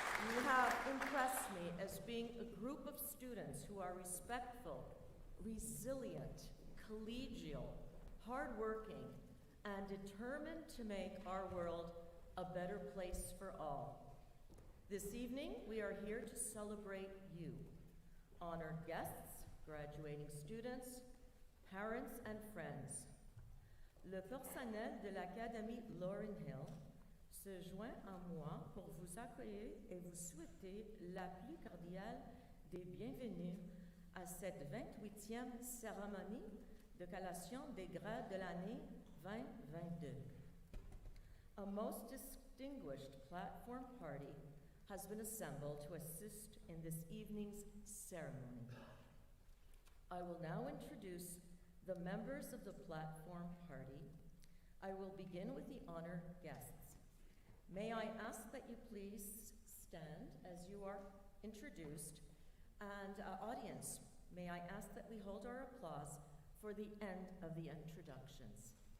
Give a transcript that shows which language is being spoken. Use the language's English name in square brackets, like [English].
[English] You have impressed me as being a group of students who are respectful, resilient, collegial, hardworking, and determined to make our world a better place for all. This evening, we are here to celebrate you, honored guests, graduating students, parents, and friends. [French] Le personnel de l'Académie LaurenHill se joint à moi pour vous accueillir et vous souhaiter la plus cordiale des bienvenues à cette 28e cérémonie de collation des grades de l'année 2022. [English] A most distinguished platform party has been assembled to assist in this evening's ceremony. I will now introduce the members of the platform party. I will begin with the honored guests. May I ask that you please stand as you are introduced, and audience, may I ask that we hold our applause for the end of the introductions.